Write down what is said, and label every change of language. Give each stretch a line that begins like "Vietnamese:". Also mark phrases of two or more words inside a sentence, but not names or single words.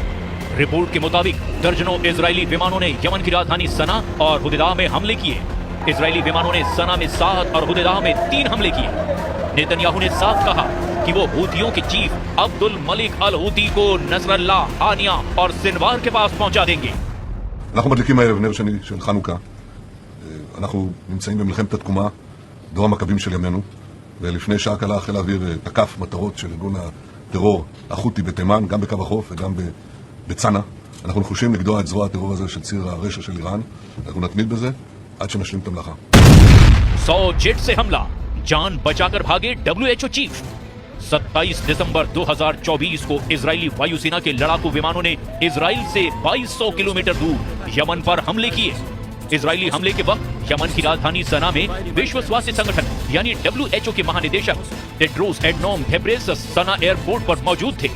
Hindi: रिपोर्ट के मुताबिक दर्जनों इजरायली विमानों ने यमन की राजधानी सना और हुदैदा में हमले किए। इजरायली विमानों ने सना में 7 और हुदैदा में 3 हमले किए। नेतन्याहू ने साफ कहा कि वो हूथियों के चीफ अब्दुल मलिक अल हूथी को नसरल्ला, हानिया और सिनवार के पास पहुंचा देंगे।
Hebrew: אנחנו מדליקים הערב נר שני של חנוכה. אנחנו נמצאים במלחמת התקומה, דור המכבים של ימינו, ולפני שעה קלה חיל האוויר תקף מטרות של ארגון הטרור החותי בתימן, גם בקו החוף וגם בצנע. אנחנו נחושים לגדוע את זרוע הטרור הזה של ציר הרשע של איראן. אנחנו נתמיד בזה עד שנשלים את המלאכה.
Hindi: 100 जेट से हमला, जान बचाकर भागे WHO चीफ। 27 दिसंबर 2024 को इजरायली वायुसेना के लड़ाकू विमानों ने इजराइल से 2200 किलोमीटर दूर यमन पर हमले किए। इजरायली हमले के वक्त यमन की राजधानी सना में विश्व स्वास्थ्य संगठन यानी WHO के महानिदेशक टेड्रोस एडनॉम घेब्रेयेसस सना एयरपोर्ट पर मौजूद थे।